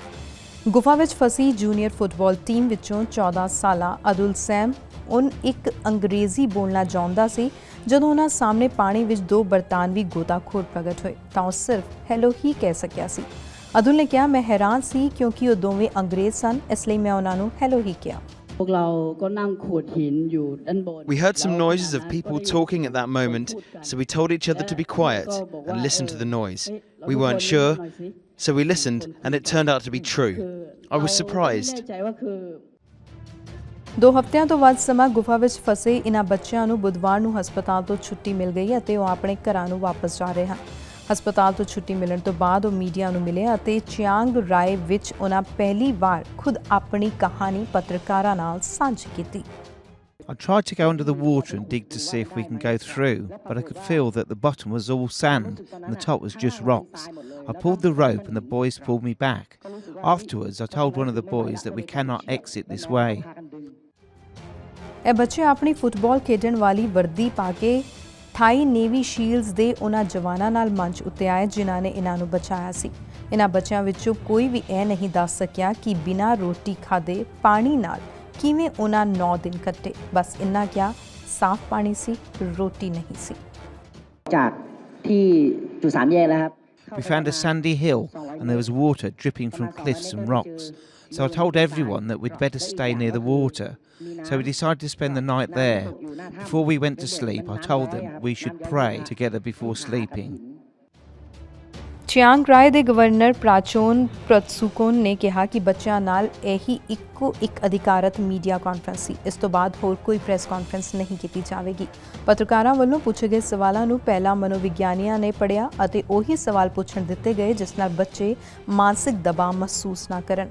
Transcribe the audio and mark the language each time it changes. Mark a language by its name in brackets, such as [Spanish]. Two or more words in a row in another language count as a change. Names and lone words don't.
[Punjabi] ਗੁਫਾ ਵਿੱਚ ਫਸੀ ਜੂਨੀਅਰ ਫੁੱਟਬਾਲ ਟੀਮ ਵਿੱਚੋਂ 14 ਸਾਲਾ ਅਦੁਲ ਸੈਮ ਇੱਕ ਅੰਗਰੇਜ਼ੀ ਬੋਲਣਾ ਜਾਣਦਾ ਸੀ। ਜਦੋਂ ਉਹਨਾਂ ਸਾਹਮਣੇ ਪਾਣੀ ਵਿੱਚ 2 ਬਰਤਾਨਵੀ ਗੋਤਾਖੋਰ ਪ੍ਰਗਟ ਹੋਏ ਤਾਂ ਉਹ ਸਿਰਫ ਹੈਲੋ ਹੀ ਕਹਿ ਸਕਿਆ ਸੀ। ਅਦੁਲ ਨੇ ਕਿਹਾ, ਮੈਂ ਹੈਰਾਨ ਸੀ ਕਿਉਂਕਿ ਉਹ ਦੋਵੇਂ ਅੰਗਰੇਜ਼ ਸਨ, ਇਸ ਲਈ ਮੈਂ ਉਹਨਾਂ ਨੂੰ ਹੈਲੋ ਹੀ ਕਿਹਾ। [English] We heard some noises of people talking at that moment, so we told each other to be quiet and listen to the noise. We weren't sure, so we listened and it turned out to be true. I was surprised. [Punjabi] 2 ਹਫ਼ਤਿਆਂ ਤੋਂ ਵੱਧ ਸਮਾਂ ਗੁਫਾ ਵਿੱਚ ਫਸੇ ਇਨ੍ਹਾਂ ਬੱਚਿਆਂ ਨੂੰ ਬੁੱਧਵਾਰ ਨੂੰ ਹਸਪਤਾਲ ਤੋਂ ਛੁੱਟੀ ਮਿਲ ਗਈ ਅਤੇ ਉਹ ਆਪਣੇ ਘਰਾਂ ਨੂੰ ਵਾਪਸ ਜਾ ਰਹੇ ਹਨ। ਹਸਪਤਾਲ ਤੋਂ ਛੁੱਟੀ ਮਿਲਣ ਤੋਂ ਬਾਅਦ ਉਹ ਮੀਡੀਆ ਨੂੰ ਮਿਲੇ ਅਤੇ ਚਿਆਂਗ ਰਾਏ ਵਿੱਚ ਉਹਨਾਂ ਪਹਿਲੀ ਵਾਰ ਖੁਦ ਆਪਣੀ ਕਹਾਣੀ ਪੱਤਰਕਾਰਾਂ ਨਾਲ ਸਾਂਝੀ ਕੀਤੀ। [English] I tried to go under the water and dig to see if we can go through, but I could feel that the bottom was all sand and the top was just rocks. I pulled the rope and the boys pulled me back. Afterwards, I told one of the boys that we cannot exit this way. [Punjabi] ਇਹ ਬੱਚੇ ਆਪਣੀ ਫੁੱਟਬਾਲ ਖੇਡਣ ਵਾਲੀ ਵਰਦੀ ਪਾ ਕੇ ਥਾਈ ਨੇਵੀ ਸ਼ੀਲਡਸ ਦੇ ਉਹਨਾਂ ਜਵਾਨਾਂ ਨਾਲ ਮੰਚ ਉੱਤੇ ਆਏ ਜਿਨ੍ਹਾਂ ਨੇ ਇਹਨਾਂ ਨੂੰ ਬਚਾਇਆ ਸੀ। ਇਹਨਾਂ ਬੱਚਿਆਂ ਵਿੱਚੋਂ ਕੋਈ ਵੀ ਇਹ ਨਹੀਂ ਦੱਸ ਸਕਿਆ ਕਿ ਬਿਨਾਂ ਰੋਟੀ ਖਾਦੇ ਪਾਣੀ ਨਾਲ ਕਿਵੇਂ ਉਹਨਾਂ 9 ਦਿਨ ਕੱਟੇ। ਬਸ ਇੰਨਾ ਕਿਹਾ, ਸਾਫ਼ ਪਾਣੀ ਸੀ, ਰੋਟੀ ਨਹੀਂ ਸੀ। [English] We found a sandy hill and there was water dripping from cliffs and rocks. So I told everyone that we'd better stay near the water. So we decided to spend the night there. Before we went to sleep, I told them we should pray together before sleeping. [Punjabi] ਚਿਆਂਗ ਰਾਏ ਦੇ ਗਵਰਨਰ ਪ੍ਰਾਚੋਨ ਪ੍ਰਤਸੂਕੋਨ ਨੇ ਕਿਹਾ ਕਿ ਬੱਚਿਆਂ ਨਾਲ ਇਹੀ ਇੱਕੋ ਇੱਕ ਅਧਿਕਾਰਤ ਮੀਡੀਆ ਕਾਨਫਰੰਸ ਸੀ। ਇਸ ਤੋਂ ਬਾਅਦ ਹੋਰ ਕੋਈ ਪ੍ਰੈਸ ਕਾਨਫਰੰਸ ਨਹੀਂ ਕੀਤੀ ਜਾਵੇਗੀ। ਪੱਤਰਕਾਰਾਂ ਵੱਲੋਂ ਪੁੱਛੇ ਗਏ ਸਵਾਲਾਂ ਨੂੰ ਪਹਿਲਾਂ ਮਨੋਵਿਗਿਆਨੀਆਂ ਨੇ ਪੜ੍ਹਿਆ ਅਤੇ ਉਹੀ ਸਵਾਲ ਪੁੱਛਣ ਦਿੱਤੇ ਗਏ ਜਿਸ ਨਾਲ ਬੱਚੇ ਮਾਨਸਿਕ ਦਬਾਅ ਮਹਿਸੂਸ ਨਾ ਕਰਨ।